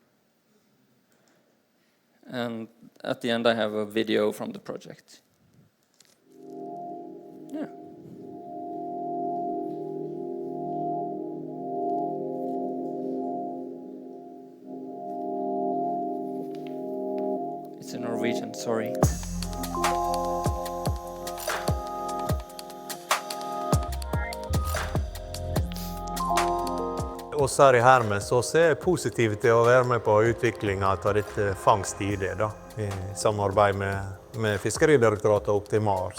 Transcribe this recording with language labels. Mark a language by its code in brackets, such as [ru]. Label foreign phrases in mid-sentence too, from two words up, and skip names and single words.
[en] And at the end, I have a video from the project. Yeah. It's in Norwegian, sorry. [no] Oss her i Hermes også er positive til å være med på utviklingen av dette fangst-ID i samarbeid med Fiskeridirektoratet og Optimar.